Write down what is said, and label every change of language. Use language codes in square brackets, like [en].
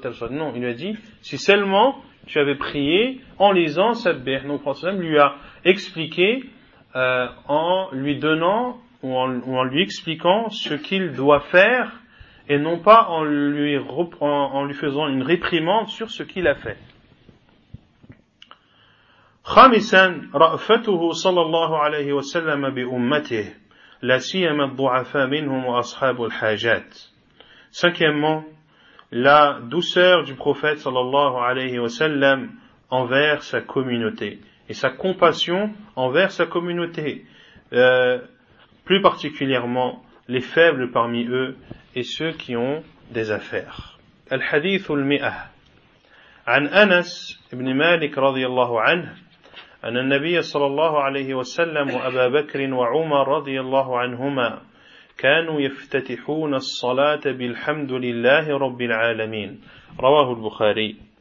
[fr] Non, il lui a dit si seulement tu avais prié en lisant Sabbih. Donc le prophète lui a expliqué en lui donnant ou en lui expliquant ce qu'il doit faire et non pas en lui faisant une réprimande sur ce qu'il a fait. [ar] خامسا رأفته صلى الله عليه وسلم بأمته لا سيما الضعفاء منهم وأصحاب الحاجات. [fr] Cinquièmement, la douceur du prophète صلى الله عليه وسلم envers sa communauté et sa compassion envers sa communauté, plus particulièrement les faibles parmi eux et ceux qui ont des affaires. [ar] الحديث المئة عن أنس بن مالك رضي الله عنه أن النبي صلى الله عليه وسلم وأبا بكر وعمر رضي الله عنهما كانوا يفتتحون الصلاة بالحمد لله رب العالمين رواه البخاري